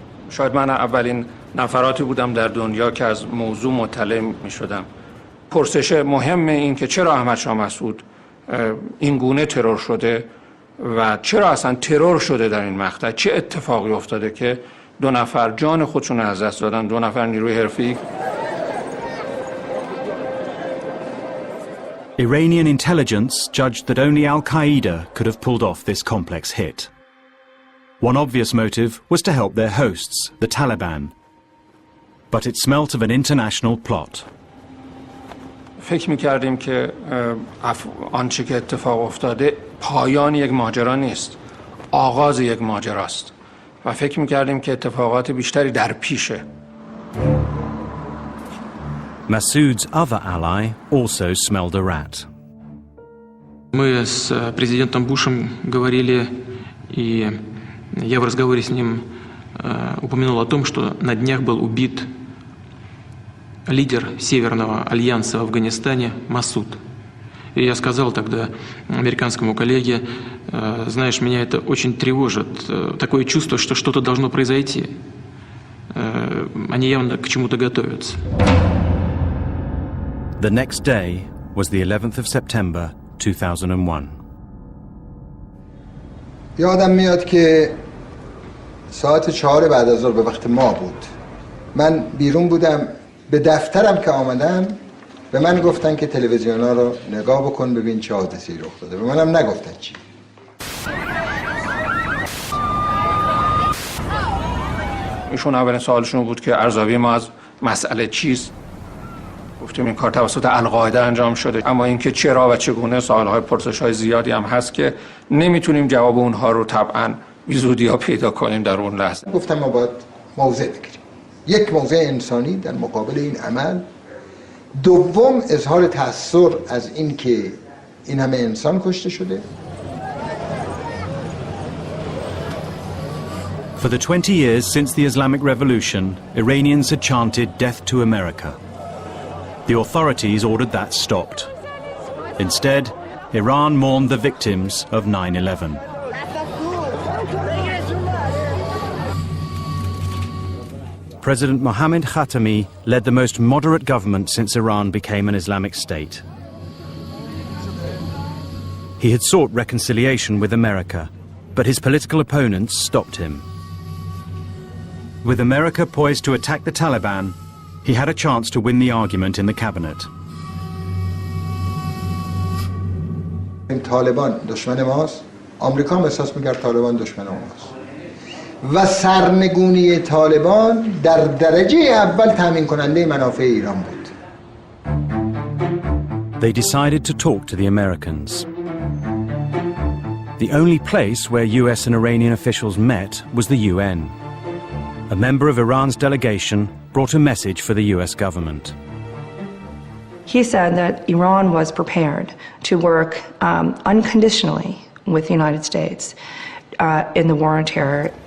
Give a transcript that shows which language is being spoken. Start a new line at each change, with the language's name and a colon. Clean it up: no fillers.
Persian: شاید من اولین نفراتی بودم در دنیا که از موضوع مطلع می شدم. پرسش مهم این که چرا احمد شاه مسعود این گونه ترور شده و چرا اصلا ترور شده در این مقطع، چه اتفاقی افتاده که دو نفر جان خودشون از دست دادن، دو نفر نیروی حرفه‌ای.
English: Iranian intelligence judged that only Al-Qaeda could have pulled off this complex hit. One obvious motive was to help their hosts, the Taliban. But it smelt of an international plot.
Persian: فکر می‌کردیم که آنچه که اتفاق افتاده پایان یک ماجرا نیست، آغاز یک ماجراست. و فکر می‌کردیم که اتفاقات بیشتری در پیشه.
English: Massoud's other ally also smelled a rat.
Russian: Мы с президентом Бушем говорили, и я в разговоре с ним упомянул о том, что на днях был убит лидер Северного альянса в Афганистане Масуд. И я сказал тогда американскому коллеге, знаешь, меня это очень тревожит, такое чувство, что что-то должно произойти. Они явно к чему-то готовятся.
English: The next day was the 11th of September 2001.
Persian: یادم میاد که ساعت 4 بعد از ظهر به وقت ما بود. من بیرون بودم، به دفترم که آمدم به من گفتن که تلویزیونا رو نگاه بکن ببین چه حادثه‌ای رخ داده. به منم نگفتن چی. ایشون اولین سوالشون بود که ارزیابی ما از مسئله چیست. گفتیم این کار توسط القاعده انجام شده، اما اینکه چرا و چگونه سوال‌های پرسش‌های زیادی هم هست که نمیتونیم جواب اونها رو طبعاً بی زودی‌ها پیدا کنیم در اون لحظه. گفتم ما باید موضع بگیریم. یک موضع انسانی در مقابل این عمل. دوم اظهار تأثیر از این که این همه انسان کشته شده.
English: For the 20 years since the Islamic Revolution, Iranians had chanted "Death to America." The authorities ordered that stopped. Instead, Iran mourned the victims of 9/11. President Mohammad Khatami led the most moderate government since Iran became an Islamic state. He had sought reconciliation with America, but his political opponents stopped him. With America poised to attack the Taliban, he had a chance to win the argument in the cabinet.
Persian: این طالبان دشمن ماست. آمریکا هم احساس می‌کرد طالبان دشمن ماست. و سرنگونی طالبان در درجه اول تامین کننده منافع ایران بود.
English: They decided to talk to the Americans. The only place where US and Iranian officials met was the UN. A member of Iran's delegation brought a message for the US government. He said that Iran was prepared to work unconditionally with the United States in the war on terror.